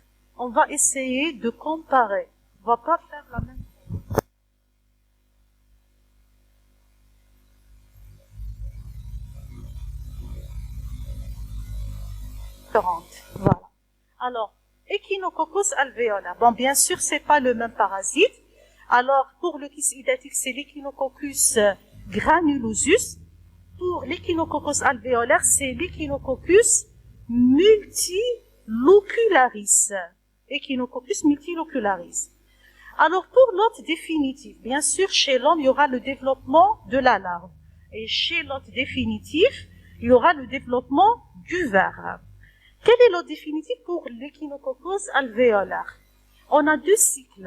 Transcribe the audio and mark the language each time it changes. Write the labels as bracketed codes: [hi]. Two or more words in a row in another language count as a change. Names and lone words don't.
[fr] On va essayer de comparer. On va pas faire la même chose. Voilà. Alors, Echinococcus alveolar. Bon, bien sûr, c'est pas le même parasite. Alors, pour le kyste hydatique, c'est l'Echinococcus granulosus. Pour l'Echinococcus alvéolaire, c'est l'Echinococcus multilocularis. Echinococcus multilocularis. Alors, pour l'hôte définitif, bien sûr, chez l'homme, il y aura le développement de la larve. Et chez l'hôte définitif, il y aura le développement du ver. Quel est l'hôte définitif pour l'Echinococcus alvéolaire? On a 2 cycles.